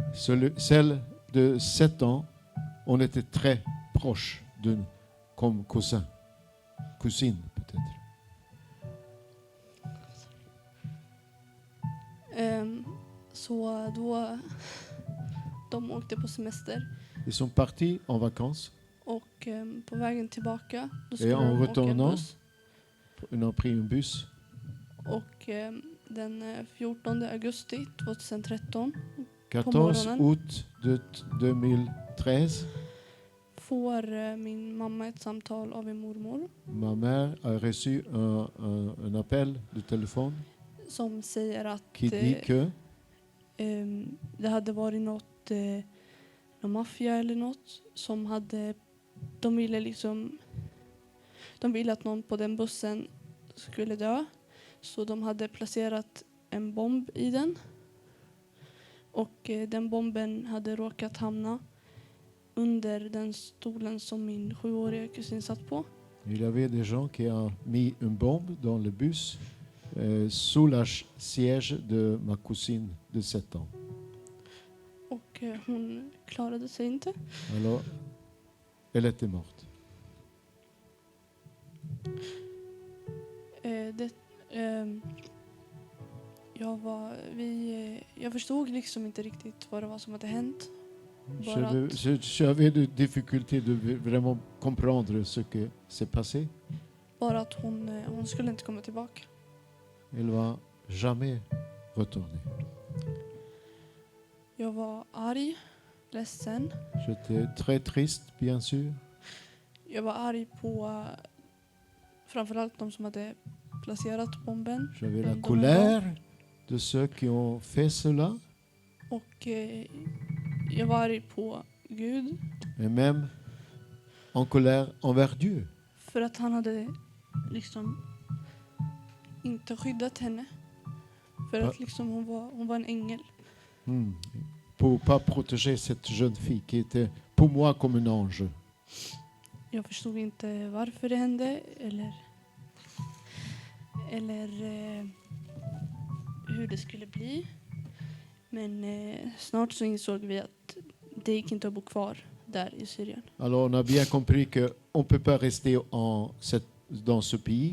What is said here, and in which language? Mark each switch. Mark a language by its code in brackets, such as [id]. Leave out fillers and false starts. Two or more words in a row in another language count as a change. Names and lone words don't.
[fr] Celle de 7 ans on était très proches, comme cousine peut-être. [sv] Så då de åkte på semester [fr] Ils sont partis en vacances [sv] och på vägen tillbaka då [fr] et [sv] skulle [fr] en [sv] de åka en [fr] retournant, [sv] buss. [fr] ils ont pris en bus. [sv] Och den 14 augusti 2013 [fr] 14 [sv] morgonen. [fr] août de 2013, [sv] får min mamma ett samtal av min mormor [fr] ma mère a reçu un appel de téléphone [sv] som säger att [fr] qui dit que [sv] det hade varit någon maffia eller något som hade, de ville att någon på den bussen skulle dö, så de hade placerat en bomb i den, och den bomben hade råkat hamna under den stolen som min 7-åriga kusin satt på. [fr] il y avait des gens qui ont mis une bombe dans le bus sous la siège de ma cousine de 7 ans. [sv] Och hon klarade sig inte. [fr] Alors, elle était morte. [sv] Jag förstod liksom inte riktigt vad det var som hade hänt. [fr] J'avais des difficultés de vraiment comprendre ce qui s'est passé. [sv] Bara att hon skulle inte komma tillbaka. [fr] Elle va jamais retourner. [sv] Jag var arg, ledsen. [fr] J'étais très triste, bien sûr. [sv] Jag var arg på framförallt de som hade placerat bomben. [fr] J'avais la colère de ceux qui ont fait cela. [sv] Och jag var arg på Gud. [fr] Et même en colère envers Dieu. [sv] För att han hade liksom inte skyddat henne. För att liksom hon var en ängel. [fr] Pour pas protéger cette jeune fille qui était pour moi comme un ange. [sv] Jag förstod inte varför det hände eller hur det skulle bli. Men snart så insåg vi att det gick inte att bo kvar där i Syrien. [fr] Alors on a bien compris que on peut pas rester dans ce pays.